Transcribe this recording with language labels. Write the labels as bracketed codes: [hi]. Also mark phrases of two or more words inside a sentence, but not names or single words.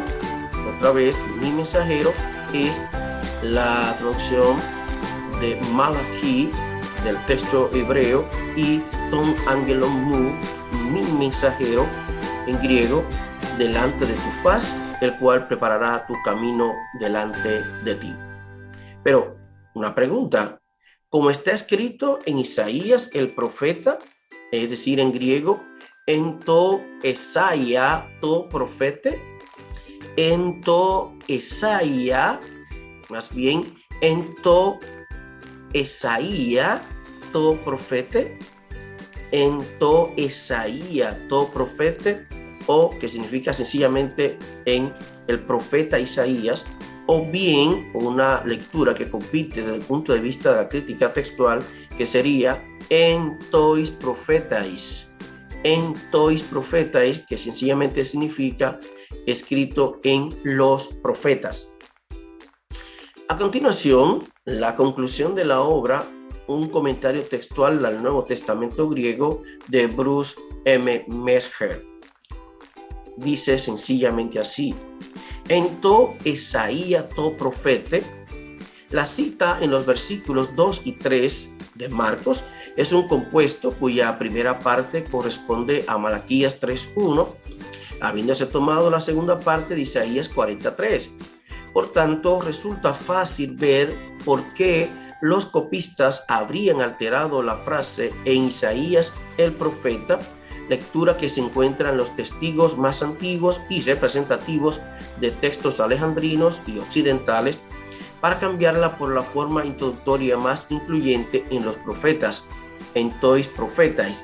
[es] Otra vez, mi mensajero es la traducción de Malachi del texto hebreo, y [el] τὸν ἄγγελόν μου, [es] mi mensajero, en griego, delante de tu faz, el cual preparará tu camino delante de ti. Pero una pregunta: como está escrito en Isaías el profeta, es decir, en griego, [el] ἐν τῷ Ἠσαΐᾳ τῷ προφήτῃ, ἐν τῷ Ἠσαΐᾳ, [es] más bien [el] ἐν τῷ Ἠσαΐᾳ τῷ προφήτῃ, ἐν τῷ Ἠσαΐᾳ τῷ προφήτῃ, [es] o que significa sencillamente en el profeta Isaías, o bien una lectura que compite desde el punto de vista de la crítica textual, que sería [el] ἐν τοῖς προφήταις, [es] que sencillamente significa escrito en los profetas. A continuación, la conclusión de la obra, un comentario textual al Nuevo Testamento griego de Bruce M. Metzger. Dice sencillamente así: [el] ἐν τῷ Ἠσαΐᾳ τῷ προφήτῃ. [es] La cita en los versículos 2 y 3 de Marcos es un compuesto cuya primera parte corresponde a Malaquías 3:1, habiéndose tomado la segunda parte de Isaías 43. Por tanto, resulta fácil ver por qué los copistas habrían alterado la frase en Isaías el profeta, lectura que se encuentra en los testigos más antiguos y representativos de textos alejandrinos y occidentales, para cambiarla por la forma introductoria más incluyente en los profetas, [el] ἐν τοῖς προφήταις.